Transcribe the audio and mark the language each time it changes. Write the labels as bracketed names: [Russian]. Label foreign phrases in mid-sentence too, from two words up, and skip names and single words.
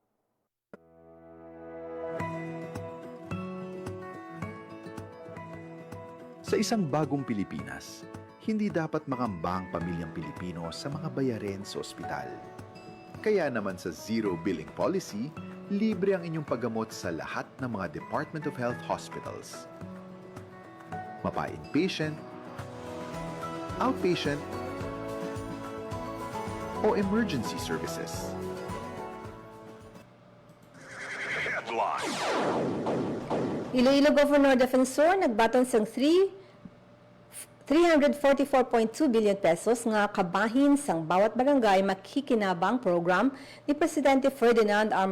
[Filipino] Sa isang bagong Pilipinas, hindi dapat makamba ang pamilyang Pilipino sa mga bayarin sa ospital. Kaya naman sa Zero Billing Policy, libre ang inyong paggamot sa lahat ng mga Department of Health hospitals. Mapa-inpatient, outpatient, o [English] emergency services. [Hiligaynon] Iloilo Governor Defensor nagbaton sang 344.2 [English] billion pesos [Hiligaynon] nga kabahin sang bawat barangay makikinabang program ni Presidente Ferdinand R.